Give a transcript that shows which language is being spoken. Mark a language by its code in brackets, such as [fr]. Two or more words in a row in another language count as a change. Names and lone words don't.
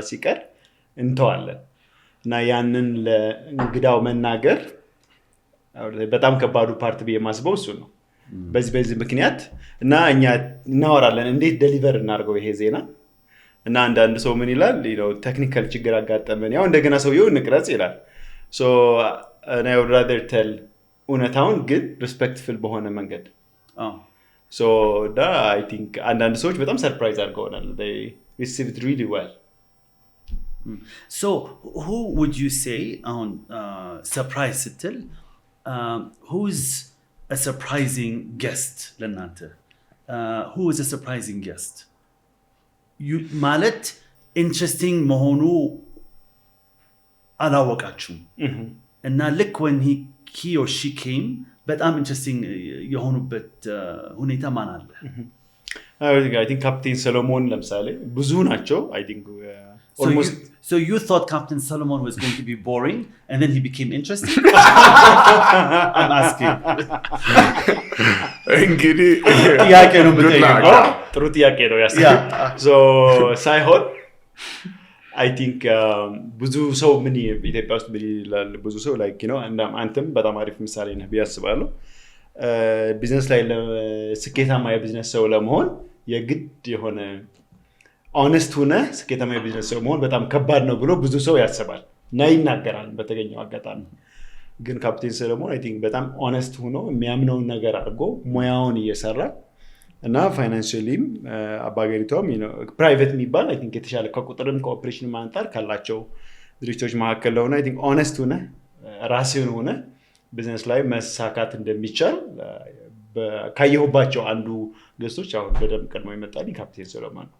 [am] ሲቀር እንተዋለን እና ያንን ለእንግዳው መናገር በጣም ከባዱ ፓርት የማስበው እሱ ነው። በዚህ ምክንያት እና እኛ እናወራለን እንዴት ዴሊቨር እናድርገው ይሄ ዜና እና አንዳንድ ሰው ምን ይላል ቴክኒካል ችግር አጋጠመን ያው እንደገና ሰውየው እንቅረጽ ይላል። [en] so and I would rather tell [am] እውነታውን ግን ሪስፔክትፉል በሆነ መንገድ [en] so I think [am] አንዳንድ ሰዎች በጣም ሰርፕራይዝ አድርገውናል። [en] received it really well. So who would you say on surprise ስትል who's a surprising guest ለእናንተ? Who is a surprising guest? [am] ማለት interesting መሆኑ አላወቃችሁም እና ልክ [en] when he or she came [am] በጣም ኢንትረስቲንግ የሆኑበት ሁኔታ ማን አለ? [en] I think [am] Captain Solomon ለምሳሌ ብዙ ናቸው. [en] I think almost so you thought Captain Solomon was going to be boring and then he became interesting? I'm asking. [am] እንግዲህ ጥያቄ ነው የምጠይቀው። ጥሩ ጥያቄ ነው ያስከው። So ሳይሆን [en] I think [am] ብዙ ሰው ምን ኢትዮጵያ ውስጥ ቢላል ብዙ ሰው [en] like you know [am] አንተም በጣም አሪፍ ምሳሌ ነህ ብዬ አስባለሁ። ቢዝነስ ላይ ስኬታማ የቢዝነስ ሰው ለመሆን የግድ የሆነ ሆነስት ሆነ ስኬታማ የቢዝነስ ሰው መሆን በጣም ከባድ ነው ብሎ ብዙ ሰው ያስባል እና ይናገራል በተገኘው አጋጣሚ። ግን ካፕቴን ሰለሞን [en] I think [am] በጣም ሆነስት ሆኖ የሚያምነውን ነገር አድርጎ ሙያውን እየሰራ እና ፋይናንሻሊም አባገሪቷም ፕራይቬት የሚባል [en] I think [am] የተሻለ ከቁጥርም ከኦፕሬሽንም አንፃር ካላቸው ድርጅቶች መካከል ለሆነ [en] I think [am] ሆነስት ሆነ ራስህን ሆነ ቢዝነስ ላይ መሳካት እንደሚቻል ካየሁባቸው አንዱ ገስቶች አሁን በደንብ ቀድሞ ይመጣልኝ ካፕቴን ሰለሞን ነው።